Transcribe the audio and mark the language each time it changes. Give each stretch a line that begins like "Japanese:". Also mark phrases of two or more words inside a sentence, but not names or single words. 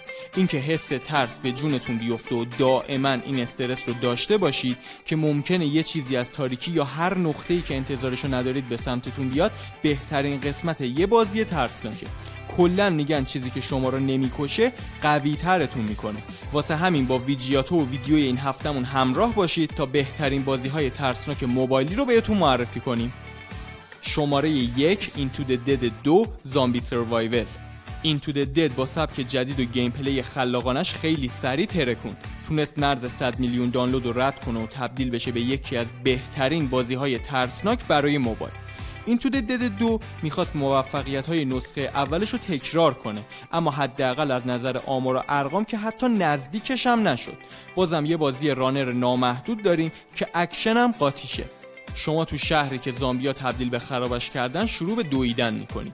Persian: اینکه حس ترس به جونتون بیفته و دائما این استرس رو داشته باشید که ممکنه یه چیزی از تاریکی یا هر نقطه‌ای که انتظارشو ندارید به سمتتون بیاد بهترین قسمت یه بازی ترسناکه. کلا میگن چیزی که شما رو نمیکشه قوی ترتون میکنه. واسه همین با ویجیاتو و ویدیوی این هفتمون همراه باشید تا بهترین بازی‌های ترسناک موبایلی رو بهتون معرفی کنیم. شماره 1 Into the Dead 2 زامبی سروایول. Into the Dead با سبک جدید و گیم پلی خلاقانش خیلی سریع ترکوند. تونست مرز 100 میلیون دانلود رو رد کنه و تبدیل بشه به یکی از بهترین بازی‌های ترسناک برای موبایل. Into the Dead 2 میخواست موفقیت‌های نسخه اولش رو تکرار کنه، اما حداقل از نظر آمار و ارقام که حتی نزدیکش هم نشد. بازم یه بازی رانر نامحدود داریم که اکشن هم قاطیشه. شما تو شهری که زامبیا تبدیل به خرابش کردن شروع به دویدن میکنید.